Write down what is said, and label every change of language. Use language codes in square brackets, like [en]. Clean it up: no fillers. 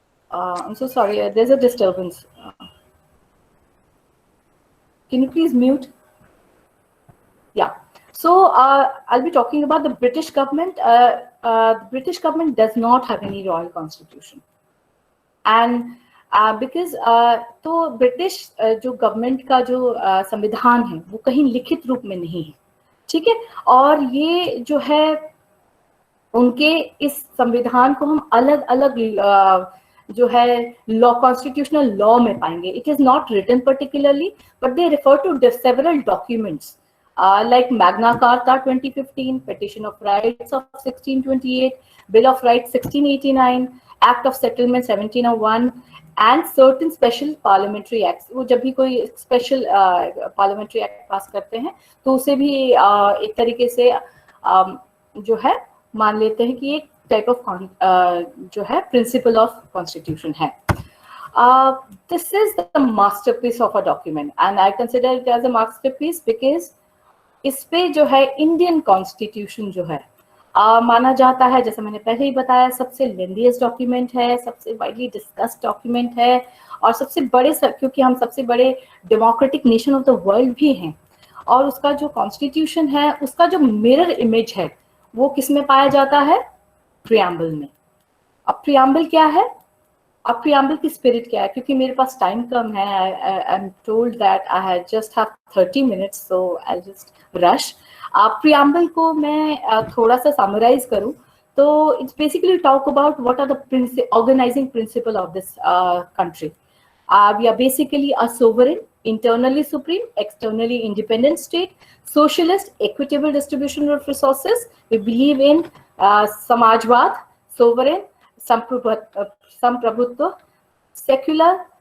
[en] I'm so sorry, there's a disturbance. Can you please mute? Yeah. So I'll be talking about the British government. The British government does not have any royal constitution, and because [hi] तो British जो government का जो संविधान है वो कहीं लिखित रूप में नहीं है, ठीक है. और ये जो है उनके इस संविधान को हम अलग अलग जो है लॉ कॉन्स्टिट्यूशनल लॉ में पाएंगे. [en] It is not written particularly but they refer to several documents like Magna Carta 2015, Petition of Rights of 1628, Bill of Rights 1689, Act of Settlement 1701 and certain special parliamentary acts. [hi] वो जब भी कोई special parliamentary act पास करते हैं तो उसे भी एक तरीके से जो है मान लेते हैं कि एक टाइप ऑफ जो है प्रिंसिपल ऑफ कॉन्स्टिट्यूशन है. [en] This is the masterpiece of a document and I consider it as a masterpiece because [hi] इस पे जो है इंडियन कॉन्स्टिट्यूशन जो है माना जाता है, जैसे मैंने पहले ही बताया, सबसे लेंथीएस्ट डॉक्यूमेंट है, सबसे वाइडली डिस्कस्ड डॉक्यूमेंट है और सबसे बड़े क्योंकि हम सबसे बड़े [en] democratic nation of the world [hi] भी हैं. और उसका जो कॉन्स्टिट्यूशन है उसका जो मिरर इमेज है वो किस में पाया जाता है? प्रियम्बल में. अब प्रियम्बल क्या है? अब प्रियम्बल की स्पिरिट क्या है? क्योंकि मेरे पास टाइम कम है, [en] I am told that I just have 30 minutes so I just rush. [hi] Preamble को मैं थोड़ा सा समराइज करूं तो [en] It's basically talk about what are the organising principle of this country. We are basically a sovereign, internally supreme, externally independent state, socialist, equitable distribution of resources. We believe in samajwad, sovereign, samprabhutva, secular.